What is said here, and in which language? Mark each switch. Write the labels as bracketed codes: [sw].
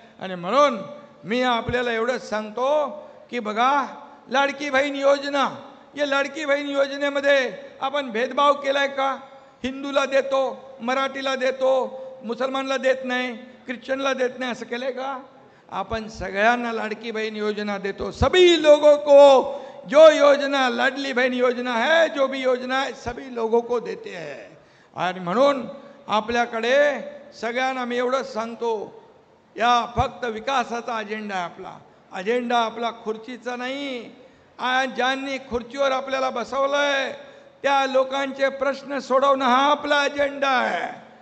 [mr] आणि म्हणून मी आपल्याला एवढंच सांगतो की बघा, लाडकी बहीण योजना, या लाडकी बहीण योजनेमध्ये आपण भेदभाव केलाय का? हिंदूला देतो, मराठीला देतो, मुसलमानला देत नाही, ख्रिश्चनला देत नाही, असं केलंय का? आपण सगळ्यांना लाडकी बहन योजना देतो. [hi] सभी लोगों को जो योजना लाडली बहन योजना है, जो भी योजना है, सभी लोगों को देते हैं. [mr] आणि म्हणून आपल्याकडे सगळ्यांना मी एवढंच सांगतो, या फक्त विकासाचा अजेंडा आहे आपला. अजेंडा आपला खुर्चीचा नाही. ज्यांनी खुर्चीवर आपल्याला बसवलंय त्या लोकांचे प्रश्न सोडवणं हा आपला अजेंडा आहे.